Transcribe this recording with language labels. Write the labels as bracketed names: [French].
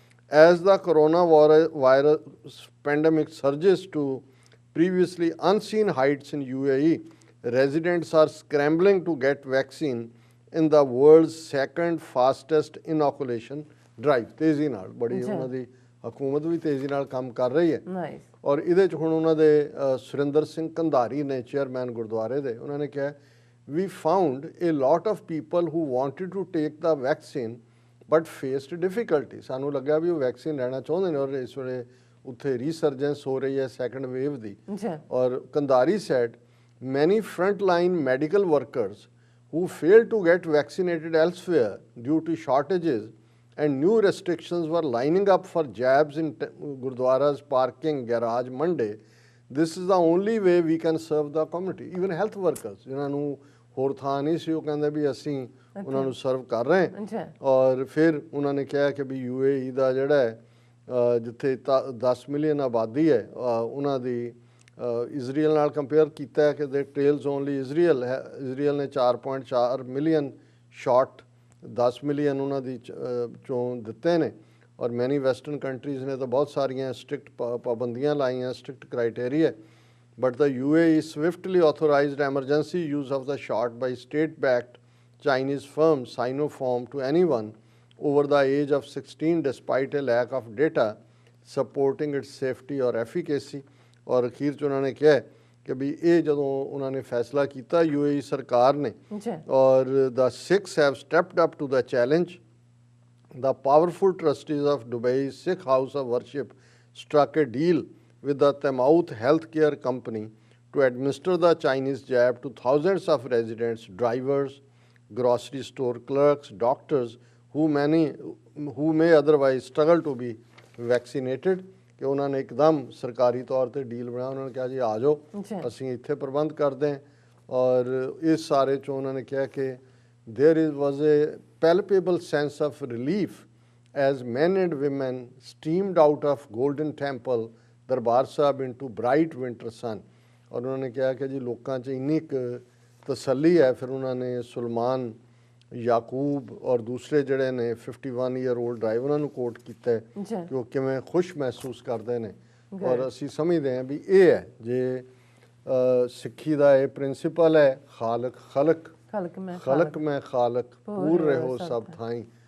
[English] As the coronavirus pandemic surges to previously unseen heights in UAE, residents are scrambling to get vaccine in the world's second fastest inoculation drive. [Punjabi] ਤੇਜ਼ੀ ਨਾਲ ਬੜੀ ਉਹਨਾਂ ਦੀ ਹਕੂਮਤ ਵੀ ਤੇਜ਼ੀ ਨਾਲ ਕੰਮ ਕਰ ਰਹੀ ਹੈ। [English] nice [Punjabi] ਔਰ ਇਹਦੇ 'ਚ ਹੁਣ ਉਹਨਾਂ ਦੇ ਸੁਰਿੰਦਰ ਸਿੰਘ ਕੰਧਾਰੀ ਨੇ, ਚੇਅਰਮੈਨ ਗੁਰਦੁਆਰੇ ਦੇ, ਉਹਨਾਂ ਨੇ ਕਿਹਾ [English] we found a lot of people who wanted to take the vaccine but faced difficulty. [Punjabi] ਸਾਨੂੰ ਲੱਗਿਆ ਵੀ ਉਹ ਵੈਕਸੀਨ ਲੈਣਾ ਚਾਹੁੰਦੇ ਨੇ ਔਰ ਇਸ ਵੇਲੇ ਉੱਥੇ ਰੀਸਰਜੈਂਸ ਹੋ ਰਹੀ ਹੈ ਸੈਕੰਡ ਵੇਵ ਦੀ। ਜੀ [English] ਔਰ Kandhari said many frontline medical workers who failed to get vaccinated elsewhere due to shortages and new restrictions were lining up for jabs in Gurdwara's parking garage Monday. This is the only way we can serve the community. Even health workers, [Punjabi] ਜਿਨ੍ਹਾਂ ਨੂੰ ਹੋਰ ਥਾਂ ਨਹੀਂ ਸੀ, ਉਹ ਕਹਿੰਦੇ ਵੀ ਅਸੀਂ ਉਹਨਾਂ ਨੂੰ ਸਰਵ ਕਰ ਰਹੇ ਹਾਂ। ਜੀ ਔਰ ਫਿਰ ਉਹਨਾਂ ਨੇ ਕਿਹਾ ਕਿ ਵੀ UAE ਦਾ ਜਿਹੜਾ ਹੈ ਜਿੱਥੇ 10 ਮਿਲੀਅਨ ਆਬਾਦੀ ਹੈ, ਉਹਨਾਂ ਦੀ ਇਜ਼ਰਾਈਲ ਨਾਲ ਕੰਪੇਅਰ ਕੀਤਾ ਹੈ ਕਿ ਦੇ ਟ੍ਰੇਲਸ ਓਨਲੀ ਇਜ਼ਰਾਈਲ ਹੈ। ਇਜ਼ਰਾਈਲ ਨੇ 4.4 ਮਿਲੀਅਨ ਸ਼ਾਟ 10 ਮਿਲੀਅਨ ਉਹਨਾਂ ਦੀ ਚੋਂ ਦਿੱਤੇ ਨੇ। ਔਰ ਮੈਨੀ ਵੈਸਟਰਨ ਕੰਟਰੀਜ਼ ਨੇ ਤਾਂ ਬਹੁਤ ਸਾਰੀਆਂ ਸਟ੍ਰਿਕਟ ਪਾਬੰਦੀਆਂ ਲਾਈਆਂ, strict criteria. [English] But the UAE swiftly authorized emergency use of the shot by state-backed Chinese firm Sinopharm to anyone over the age of 16 despite a lack of data supporting its safety or efficacy. [Punjabi] ਔਰ ਅਖੀਰ 'ਚ ਉਹਨਾਂ ਨੇ ਕਿਹਾ ਕਿ ਵੀ ਇਹ ਜਦੋਂ ਉਹਨਾਂ ਨੇ ਫੈਸਲਾ ਕੀਤਾ UAE ਸਰਕਾਰ ਨੇ, ਜੀ [English] ਔਰ the Sikhs have stepped up to the challenge. The powerful trustees of Dubai's Sikh House of Worship struck a deal with the Temaut Healthcare Company to administer the Chinese jab to thousands of residents, drivers, grocery store clerks, doctors who may otherwise struggle to be vaccinated. [Punjabi] ਕਿ ਉਹਨਾਂ ਨੇ ਇੱਕਦਮ ਸਰਕਾਰੀ ਤੌਰ ਤੇ deal ਬਣਾਇਆ। ਉਹਨਾਂ ਨੇ ਕਿਹਾ ਜੀ ਆ ਜਾਓ, ਅਸੀਂ ਇੱਥੇ ਪ੍ਰਬੰਧ ਕਰਦੇ ਹਾਂ। ਔਰ ਇਸ ਸਾਰੇ 'ਚੋਂ ਉਹਨਾਂ ਨੇ ਕਿਹਾ ਕਿ [English] there was a palpable sense of relief as men and women steamed out of Golden Temple, Darbar Sahib, into bright winter sun. [Punjabi] ਔਰ ਉਹਨਾਂ ਨੇ ਕਿਹਾ ਕਿ ਜੀ ਲੋਕਾਂ 'ਚ ਇੰਨੀ ਕੁ ਤਸੱਲੀ ਹੈ। ਫਿਰ ਉਹਨਾਂ ਨੇ ਸੁਲਮਾਨ ਯਾਕੂਬ ਔਰ ਦੂਸਰੇ ਜਿਹੜੇ ਨੇ 51 ਈਅਰ ਓਲਡ ਡਰਾਈਵਰ, ਉਹਨਾਂ ਨੂੰ ਕੋਟ ਕੀਤਾ ਜੀ ਕਿ ਉਹ ਕਿਵੇਂ ਖੁਸ਼ ਮਹਿਸੂਸ ਕਰਦੇ ਨੇ। ਔਰ ਅਸੀਂ ਸਮਝਦੇ ਹਾਂ ਵੀ ਇਹ ਹੈ ਜੇ ਸਿੱਖੀ ਦਾ ਇਹ ਪ੍ਰਿੰਸੀਪਲ ਹੈ, ਖਾਲਕ ਖਲਕ ਖਲਕ ਮੈਂ ਖਾਲਕ ਪੂਰ ਰਹੋ ਸਭ ਥਾਈਂ।